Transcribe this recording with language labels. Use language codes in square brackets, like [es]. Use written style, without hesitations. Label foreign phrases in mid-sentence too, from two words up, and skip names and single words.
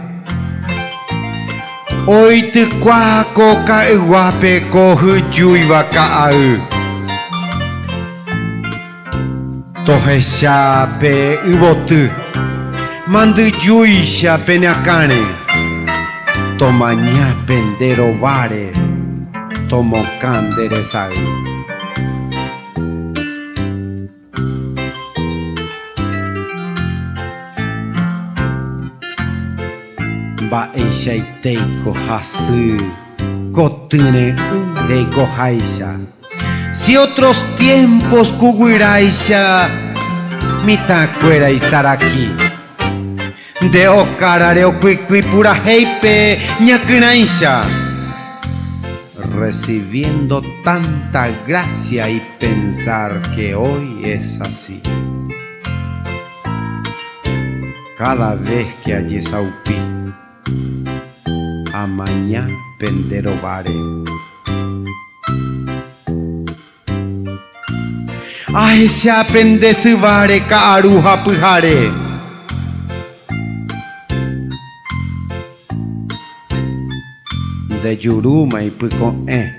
[gn] oitykua ko ka'yguápe ko hyjúiva ka'ay tohecha pe yvoty mandyjúicha peneakãre tomañápe nderováre tomokã nderesay mba'eichaitéiko hasy kotýre reikoháicha [es] si otros tiempos [gn] kuguyráicha mitãkuéra isaraki nde okárare okuykýi purahéipe ñakyrãicha [es] recibiendo tanta gracia y pensar que hoy es así cada vez que [gn] ajesaupi amañá penderovare ahecha pendesyváre ka'aruha pyhare ndejurúma ipyko'ẽ